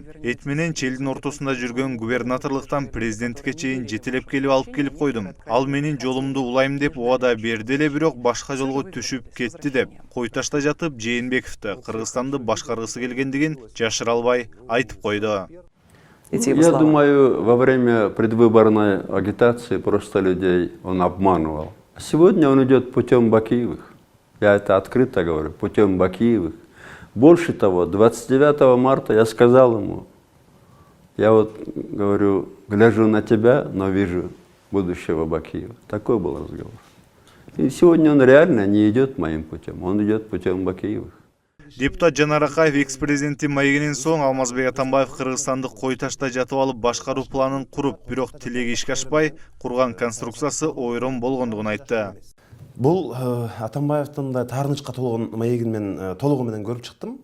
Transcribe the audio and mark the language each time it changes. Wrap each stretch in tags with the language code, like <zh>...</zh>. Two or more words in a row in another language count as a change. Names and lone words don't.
<ky>Эт менен челдин ортосунда жүргөн губернаторлуктан президенттикке чейин жетелеп келип алып келип койдум. Ал менин жолумду улайм деп убада берди эле, бирок башка жолго түшүп кетти деп, кой ташта жатып Жээнбековду Кыргызстанды башкаргысы келгендигин жашыра албай айтып койду.</ky> <ru>Я думаю, во время предвыборной агитации просто людей он обманывал. Сегодня он идет путем Бакиевых. Я это открыто говорю, путем Бакиевых. Больше того, 29 марта я сказал ему, я вот говорю, гляжу на тебя, но вижу будущего Бакиева. Такой был разговор. И сегодня он реально не идет моим путем, он идет путем Бакиевых.</ru> <ky>Депутат Жанар Акаев экс-президенти маегинен соң Алмазбек Атамбаев Кыргызстанды кой ташта жатып алып башкаруу планын куруп, бирок тилеги ишке ашпай, курган конструкциясы ойрон болгондугун айтты. Бул Атамбаевдин да таарынычка толгон маегин мен толугу менен көрүп чыктым.</ky>